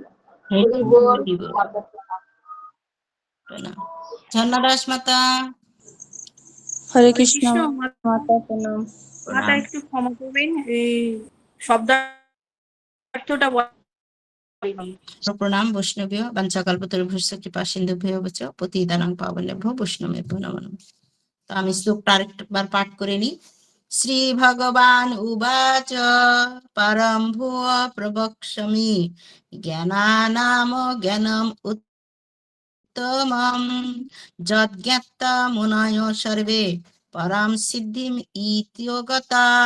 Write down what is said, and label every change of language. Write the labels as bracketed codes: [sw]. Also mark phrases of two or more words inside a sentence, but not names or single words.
[bn] হরি বল। মাতা প্রণাম। ঝর্ণা দাস মাতা। হরে হরে কৃষ্ণ কৃষ্ণ। মাতা। প্রণাম। মাতা একটু ক্ষমা করবেন, এই শব্দার্থটা [sa] প্রণাম বৈষ্ণবীয় বাঞ্ছাকল্পতরুভ্যশ্চ কৃপা সিন্ধুভ্যেব চ পতিতানাং পাবনেভ্যো বৈষ্ণবেভ্যো নমো নমঃ। [bn] তো আমি শ্লোকটা আরেকবার পাঠ করে নিই। [sa] শ্রী ভগবান উবাচ পরম ভুয় প্রবক্ষ্যামি জ্ঞানানাম জ্ঞানম উত্তমম যজ্ঞাত্তা মুনয় সর্বে পরম সিদ্ধিম ইত্যগতা।